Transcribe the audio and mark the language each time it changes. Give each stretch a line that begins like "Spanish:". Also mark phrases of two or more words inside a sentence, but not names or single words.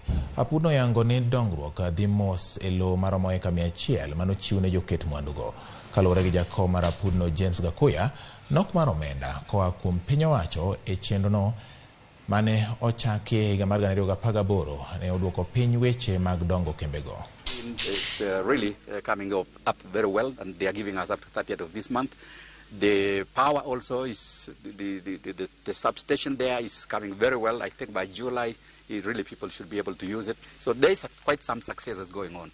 Luo (Kenya and Tanzania): Apudno yango ni dongruok dhi mos e lo maromo eka 100 manochiw ne joket mwandu go. Kalore gi jakom mar apudno James Gakuya, nok mar omenda koa kuom piny owacho e chenro no mane ochaki e higa mar 2018 ne oduoko piny weche mag dongo kembe go.
English: It's really coming up very well, and they are giving us up to 30th of this month. The power also is, the substation there is coming very well. I think by July, really people should be able to use it. So there is quite some successes going on.